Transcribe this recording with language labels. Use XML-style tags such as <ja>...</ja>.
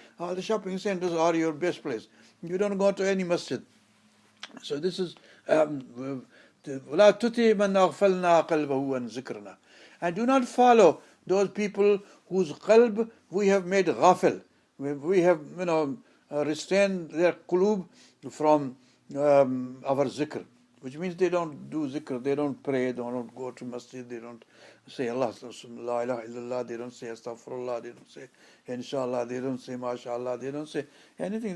<en>All the shopping centers are your best place. You don't go to any masjid. So this is</en> <ar>وَلَا تُطِعْ مَنْ أَغْفَلْنَا قَلْبَهُ عَنْ ذِكْرِنَا.</ar> <en>And do not follow those people whose qalb we have made ghafil. We have, restrained their qulub from our zikr. which means they don't do zikr, they don't pray, they don't go to masjid, they don't say Allah, la ilaha illallah, they don't say astaghfirullah, they don't say inshallah, they don't say mashallah, they don't say anything.</en>